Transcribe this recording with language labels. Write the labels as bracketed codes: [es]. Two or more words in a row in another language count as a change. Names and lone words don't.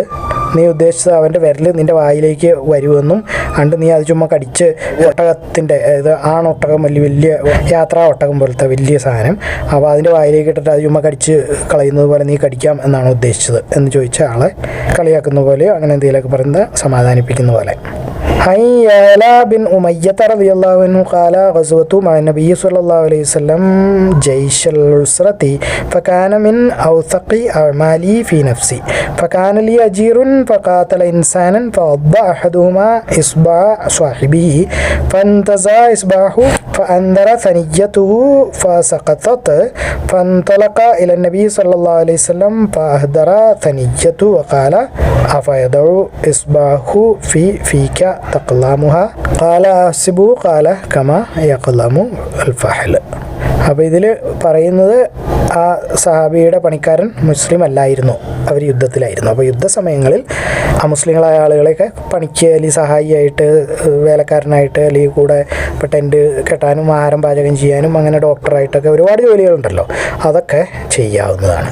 [ml] നീ ഉദ്ദേശിച്ചത് അവൻ്റെ വിരൽ നിൻ്റെ വായിലേക്ക് വരുമെന്നും അണ്ട് നീ അത് ചുമ്മാ കടിച്ച് ഒട്ടകത്തിൻ്റെ, അതായത് ആണൊട്ടകം, വലിയ യാത്രാ ഒട്ടകം പോലത്തെ വലിയ സാധനം, അപ്പോൾ അതിൻ്റെ വായിലേക്ക് ഇട്ടിട്ട് അത് ചുമ്മാ കടിച്ച് കളയുന്നത് പോലെ നീ കടിക്കാം എന്നാണ് ഉദ്ദേശിച്ചത് എന്ന് ചോദിച്ച ആളെ കളിയാക്കുന്ന പോലെയോ അങ്ങനെ എന്തെങ്കിലുമൊക്കെ പറയുന്നത് സമാധാനിപ്പിക്കുന്ന പോലെ. [ar] يعلى بن أمية رضي الله عنه قال غزوة مع النبي صلى الله عليه وسلم جيش العسرة فكان من أوثق أعمالي في نفسي فكان لي أجير فقاتل إنسانا فوضع أحدهما إصبع صاحبه فانتزع إصبعه فأنذر ثنيته فسقطت فانطلق إلى النبي صلى الله عليه وسلم فأهدر ثنيته وقال أفيضع إصبعه في فيك تقلامها قال أحسبه قال كما يقلم الفحل. [ml] അപ്പോൾ ഇതിൽ പറയുന്നത് ആ സഹാബിയുടെ പണിക്കാരൻ മുസ്ലിം അല്ലായിരുന്നു, അവർ യുദ്ധത്തിലായിരുന്നു. അപ്പോൾ യുദ്ധസമയങ്ങളിൽ അമുസ്ലിങ്ങളായ ആളുകളെയൊക്കെ പണിക്ക് അല്ലെങ്കിൽ സഹായിയായിട്ട്, വേലക്കാരനായിട്ട്, അല്ലെങ്കിൽ കൂടെ ഇപ്പോൾ ടെൻറ്റ് കെട്ടാനും ആഹാരം പാചകം ചെയ്യാനും അങ്ങനെ ഡോക്ടറായിട്ടൊക്കെ ഒരുപാട് ജോലികളുണ്ടല്ലോ, അതൊക്കെ ചെയ്യാവുന്നതാണ്.